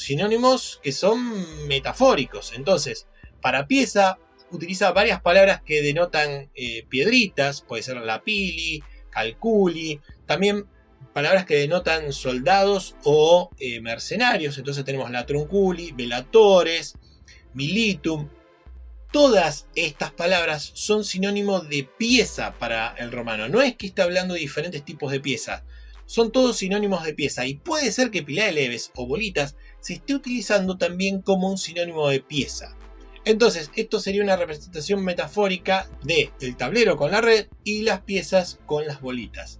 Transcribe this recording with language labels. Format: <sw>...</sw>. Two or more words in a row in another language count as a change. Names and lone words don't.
<es>Sinónimos que son metafóricos. Entonces, para pieza, utiliza varias palabras que denotan piedritas. Puede ser</es> <la>lapili, calculi.</la> <es>También palabras que denotan soldados o mercenarios. Entonces tenemos</es> <la>latrunculi, velatores, militum.</la> <es>Todas estas palabras son sinónimos de pieza para el romano. No es que esté hablando de diferentes tipos de piezas. Son todos sinónimos de pieza. Y puede ser que</es> <la>pilae leves</la> <es>o bolitas se esté utilizando también como un sinónimo de pieza. Entonces, esto sería una representación metafórica del tablero con la red y las piezas con las bolitas.</es>